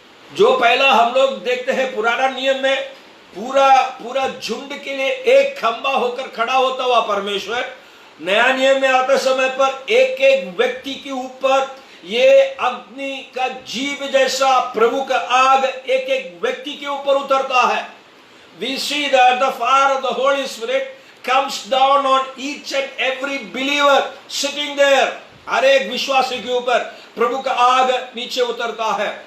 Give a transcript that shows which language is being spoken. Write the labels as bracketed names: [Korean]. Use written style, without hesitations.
[Hindi] जो पहला हम लोग देखते हैं पुराना नियम में, पूरा झुंड के लिए एक खंबा होकर खड़ा होता हुआ परमेश्वर, नया नियम में आते समय पर एक व्यक्ति के ऊपर ये अग्नि का जीभ जैसा प्रभु का आग एक व्यक्ति के ऊपर उतरता है। [English] We see that the fire of the Holy Spirit comes down on each and every believer sitting there। [Hindi] हर एक विश्वासी के ऊपर प्रभु का आग नीचे उतरता है।